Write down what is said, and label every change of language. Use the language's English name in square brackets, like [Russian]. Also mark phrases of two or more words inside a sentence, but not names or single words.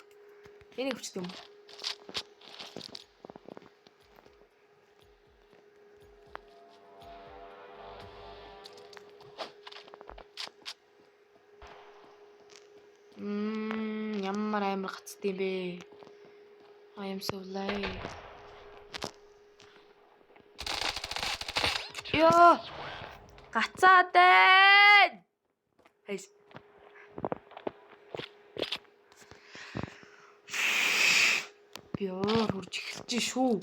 [Mongolian] Энийг хүчтэй юм. Ямар амар гацтай юм бэ? [English] I am so late. [Mongolian] Яа. Гацаад байна. Хайс. Бёр хурж эхэлж шүү.